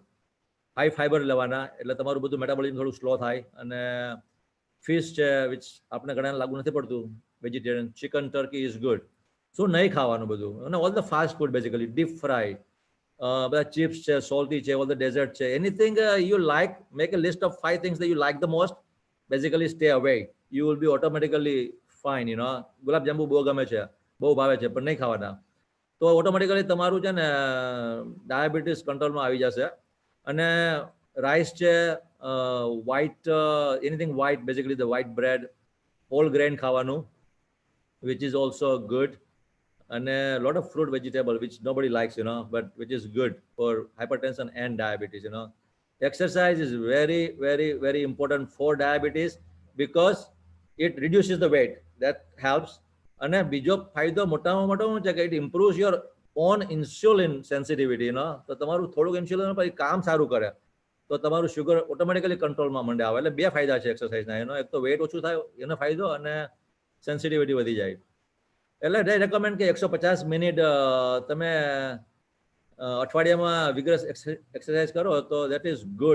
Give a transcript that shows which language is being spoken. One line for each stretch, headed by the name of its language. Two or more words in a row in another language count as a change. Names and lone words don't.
Gujarati: હાઈ ફાઈબર લેવાના એટલે તમારું બધું મેટાબોલિઝમ થોડું સ્લો થાય. અને ફિશ છે વિચ આપણે ઘણા લાગુ નથી પડતું, વેજીટેરિયન, ચિકન,
English: turkey is good.
Gujarati: શું નહીં ખાવાનું બધું, અને
English: all the fast food basically deep fry,
Gujarati: બધા ચિપ્સ છે, સોલ્ટી છે,
English: all the dessert
Gujarati: છે,
English: anything you like, make a list of 5 things that you like the most, basically stay away. You will be automatically fine.
Gujarati: ગુલાબજાંબુ બહુ ગમે છે, બહુ ભાવે છે, પણ નહીં ખાવાના તો ઓટોમેટિકલી તમારું છે ને ડાયાબિટીસ કંટ્રોલમાં આવી જશે. અને રાઈસ છે, વ્હાઇટ,
English: anything white, basically the white bread, whole grain
Gujarati: ખાવાનું,
English: which is also good. And a lot of fruit vegetable which nobody likes, but which is good for hypertension and diabetes. Exercise is very, very, very important for diabetes because it reduces the weight. That helps. And
Gujarati: બીજો ફાયદો મોટામાં મોટો શું છે કે
English: it improves your own insulin sensitivity
Gujarati: તો તમારું થોડુંક ઇન્સ્યુલિન પછી કામ સારું કરે તો તમારું શુગર ઓટોમેટિકલી કંટ્રોલમાં મંડે આવે. એટલે બે ફાયદા છે એક્સરસાઇઝના. એક તો વેટ ઓછું થાય એનો ફાયદો, અને સેન્સિટિવિટી વધી જાય. એટલે
English: they recommend
Gujarati: કે 150 મિનિટ તમે અઠવાડિયામાં
English: vigorous exercise
Gujarati: કરો તો
English: that is good.